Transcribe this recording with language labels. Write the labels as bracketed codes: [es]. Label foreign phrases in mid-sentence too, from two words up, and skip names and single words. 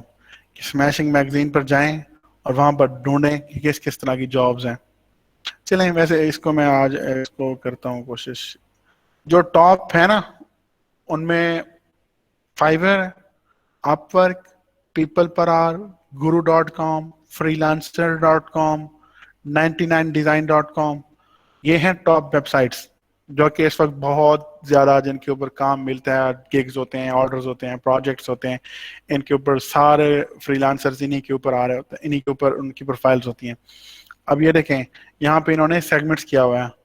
[hi] स्मैशिंग मैगजीन पर जाएं और वहां पर ढूंढें कि किस किस तरह की जॉब्स हैं। चलें, वैसे इसको मैं आज इसको करता हूँ कोशिश। जो टॉप है ना, उनमें फाइवर, अपवर्क, पीपल पर आवर, guru.com, freelancer.com, 99design.com, ये हैं [en] top websites [hi] जो कि इस वक्त बहुत ज्यादा, जिनके ऊपर काम मिलता है, गिग्स होते हैं, ऑर्डर्स होते हैं, प्रोजेक्ट्स होते हैं, इनके ऊपर सारे फ्रीलांसर्स इन्हीं के ऊपर आ रहे होते हैं, इन्हीं के ऊपर उनकी प्रोफाइल्स होती हैं। अब ये देखें, यहाँ पे इन्होंने सेगमेंट्स किया हुआ है।